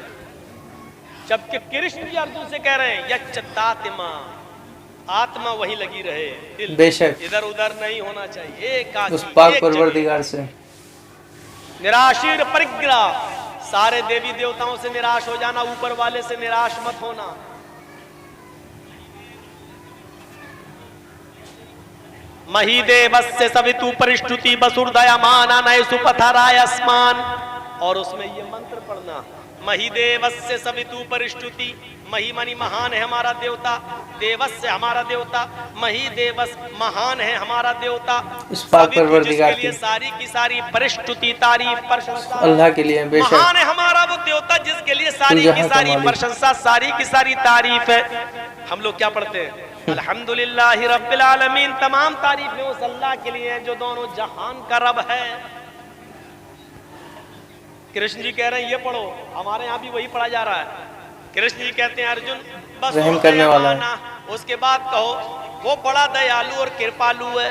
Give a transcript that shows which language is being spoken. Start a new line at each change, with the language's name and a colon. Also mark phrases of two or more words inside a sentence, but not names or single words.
Hindi: जबकि कृष्ण जी अर्जुन से कह रहे हैं यच्युतात्मा, आत्मा वहीं लगी रहे, बेशक इधर उधर नहीं होना चाहिए। एक उस पाक परवरदिगार से।
Sanskrit: निराशीर परिग्रह,
Hindi: सारे देवी देवताओं से निराश हो जाना, ऊपर वाले से निराश मत होना।
Sanskrit: महीदेवस्य सवितु परिष्टुति वसुर्दयमाना नये सुपथराय अस्मान।
Hindi: और उसमें ये मंत्र पढ़ना,
Sanskrit: महीदेवस्य सवितु परिष्टुति,
Hindi: मही मानी महान है हमारा देवता, देवस्य हमारा देवता, मही देवस महान है हमारा देवता, उस पाक परवरदिगार के लिए सारी की सारी परिष्टुति तारीफ प्रशंसा अल्लाह के लिए। बेशक महान है हमारा वो देवता जिसके लिए सारी की सारी प्रशंसा, सारी की सारी तारीफ है। हम लोग क्या पढ़ते हैं?
Arabic: الحمد لله رب العالمين,
Hindi: तमाम तारीफें उस अल्लाह के लिए है जो दोनों जहान का रब है। कृष्ण जी कह रहे हैं ये पढ़ो, हमारे यहाँ भी वही पढ़ा जा रहा है। कृष्ण जी कहते हैं अर्जुन बस रहम करने वाला है। उसके बाद कहो वो बड़ा दयालु और कृपालु है।